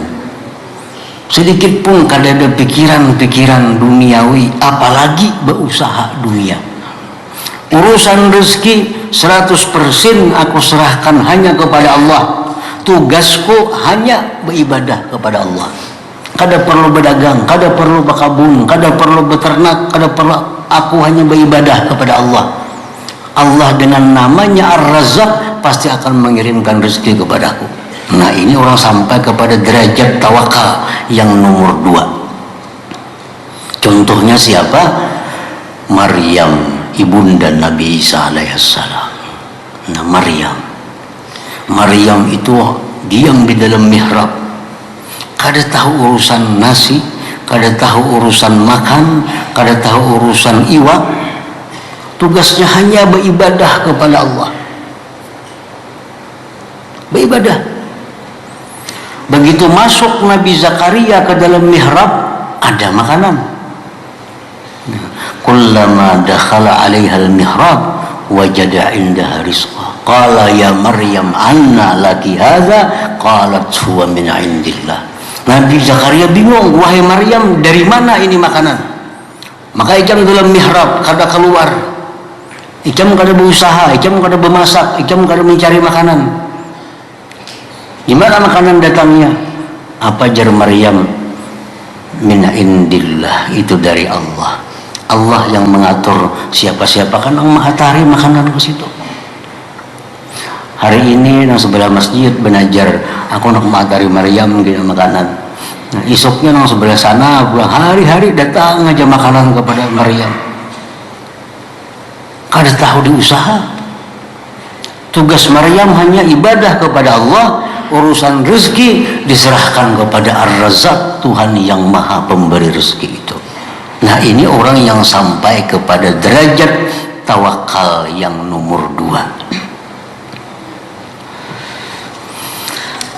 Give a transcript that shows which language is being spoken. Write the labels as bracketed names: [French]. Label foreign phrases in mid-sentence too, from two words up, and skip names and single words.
[Banjar] Sedikit pun kada ada pikiran-pikiran duniawi, apalagi berusaha dunia. [Indonesian] Urusan rezeki 100% aku serahkan hanya kepada Allah. Tugasku hanya beribadah kepada Allah. [Banjar] Kada perlu berdagang, kada perlu berkabung, kada perlu beternak, kada perlu, aku hanya beribadah kepada Allah. [Indonesian] Allah dengan namanya Ar-Razzaq pasti akan mengirimkan rezeki kepadaku. Nah, ini orang sampai kepada derajat tawakal yang nomor 2. Contohnya siapa? Maryam, ibunda Nabi Isa alaihissalam. Nah, Maryam itu diam di dalam mihrab, [Banjar] kada tahu urusan nasi, kada tahu urusan makan, kada tahu urusan iwak. [Indonesian] Tugasnya hanya beribadah kepada Allah, beribadah. Begitu masuk Nabi Zakaria ke dalam mihrab, ada makanan. [Arabic] كلما دخل عليها المحراب وجد عندها رزقا. قال يا مريم أنى لك هذا? قالت هو من عند الله. [Indonesian] Nabi Zakaria bingung, wahai Maryam, dari mana ini makanan? [Banjar] Maka ikam dalam mihrab, kada keluar. Ikam kada berusaha, ikam kada bermasak, ikam kada mencari makanan. [Indonesian] Gimana makanan datangnya? [Banjar] Apa jar Maryam? [Arabic] من عند الله, [Indonesian] itu dari Allah. [Banjar] Allah yang mengatur siapa-siapa kan yang mengatari makanan ke situ. Hari ini nang sebelah masjid benajar, aku nak mengatari Maryam gini makanan. Nah, esoknya nang sebelah sana pulang, hari-hari datang aja makanan kepada Maryam. Kada tahu diusaha. Tugas Maryam hanya ibadah kepada Allah. [Indonesian] Urusan rezeki diserahkan kepada Ar-Razzaq, Tuhan yang maha pemberi rezeki itu. Nah, ini orang yang sampai kepada derajat tawakal yang nomor 2.